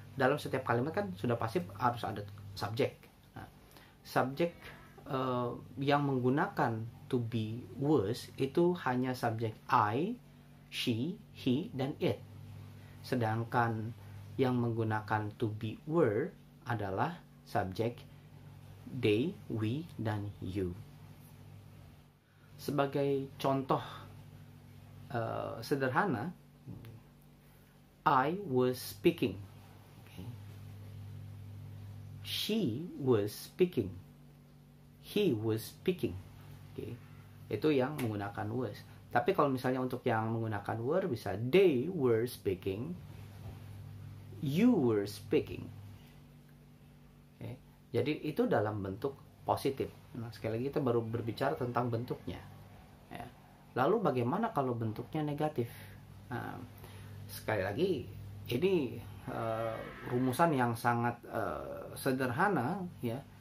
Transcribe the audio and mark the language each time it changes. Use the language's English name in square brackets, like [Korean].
[Indonesian] Dalam setiap kalimat kan sudah pasti harus ada subjek. Nah, subjek yang menggunakan to be, was itu hanya subjek I, she, he, dan it. Sedangkan yang menggunakan to be, were adalah subjek they, we, dan you. Sebagai contoh sederhana, [English] I was speaking. Okay. she was speaking. He was speaking. Oke. [Indonesian] Itu yang menggunakan was. Tapi kalau misalnya untuk yang menggunakan were bisa [English] they were speaking, you were speaking. [Indonesian] Oke. Jadi itu dalam bentuk positif. Nah, sekali lagi kita baru berbicara tentang bentuknya. Ya. Lalu bagaimana kalau bentuknya negatif? Nah, sekali lagi ini rumusan yang sangat sederhana ya.